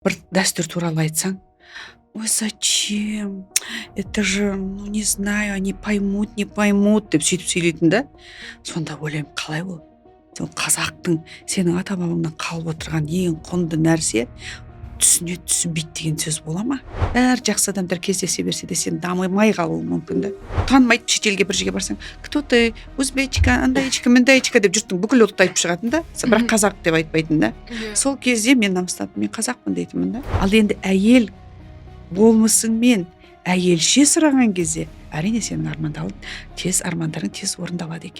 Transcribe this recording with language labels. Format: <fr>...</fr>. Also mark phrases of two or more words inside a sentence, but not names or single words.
<kk>бір дәстүр туралы айтсаң, ой,</kk> <ru>зачем? Это же, ну, не знаю, они поймут, не поймут</ru> <kk>деп сөйтіп сөйлейтін да. Сонда ойлаймын, қалай ол? Сол қазақтың сенің ата бабаңнан қалып отырған ең құнды нәрсе түсінеді, түсінбейді деген сөз бола ма? Бәрі жақсы адамдар кездесе берсе де сен дамымай қалуың мүмкін да. Танымайды, шетелге бір жерге барсаң,</kk> <ru>кто ты,</ru> <kk>узбечка, андайчика, мындайчика деп жұрттың бүкіл ұлтты айтып шығатын да, бірақ қазақ деп айтпайтын да. Иә. Сол кезде мен намыстанып, мен қазақпын дейтінмін да. Ал енді әйел болмысыңмен әйелше сұраған кезде әрине сенің армандарың тез орындалады екен.</kk>